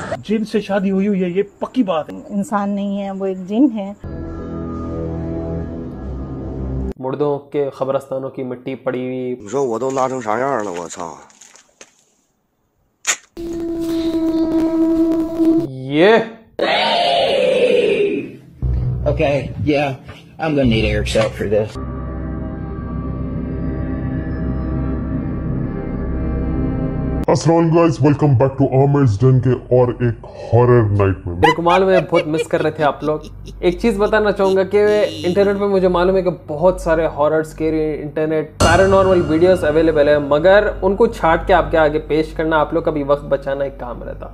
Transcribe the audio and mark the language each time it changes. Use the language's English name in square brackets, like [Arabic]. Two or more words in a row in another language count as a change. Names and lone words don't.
[Hindi] जिन से शादी हुई हुई है, ये पक्की बात है। इंसान नहीं है, वो एक जिन है। मुर्दों के खबरस्तानों की मिट्टी पड़ी हुई। [Chinese] 你说我都拉成啥样了，我操！ [Hindi] ये [English] Okay, yeah, I'm gonna need Eric's help for this. [Hindi] अस्सलाम गाइस, [English] Welcome back to [Hindi] आमिर्स डन के और एक [English] horror night [Hindi] में। मेरे को मालूम है बहुत मिस कर रहे थे आप लोग। एक चीज बताना चाहूंगा कि इंटरनेट पे मुझे मालूम है कि बहुत सारे [English] horror scary internet paranormal videos available [Hindi] है, मगर उनको छाट के आपके आगे पेश करना, आप लोग का भी वक्त बचाना एक काम रहता।